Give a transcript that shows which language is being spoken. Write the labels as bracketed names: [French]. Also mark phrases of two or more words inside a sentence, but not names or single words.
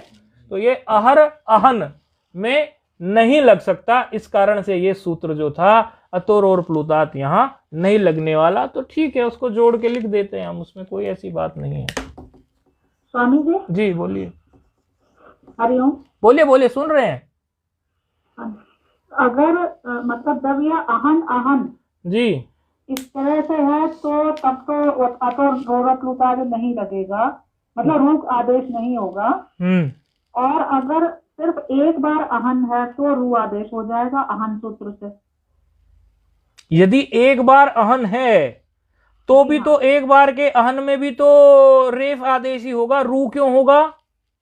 [Hindi] तो ये अहर अहन में नहीं लग सकता, इस कारण से ये सूत्र जो था अतोर और प्लुतात यहां नहीं लगने वाला। तो ठीक है, उसको जोड़ के लिख देते हैं हम, उसमें कोई ऐसी बात नहीं है। स्वामी जी जी बोलिए। हरिओम। बोलिए बोलिए, सुन रहे हैं। अगर मतलब जब यह अहन अहन जी इस तरह से है तो तब तो अतोर प्लुताद नहीं लगेगा, मतलब रूक आदेश नहीं होगा। और अगर सिर्फ एक बार अहन है तो रू आदेश हो जाएगा अहन सूत्र से। यदि एक बार अहन है तो भी तो एक बार के अहन में भी तो रेफ आदेश ही होगा, रू क्यों होगा?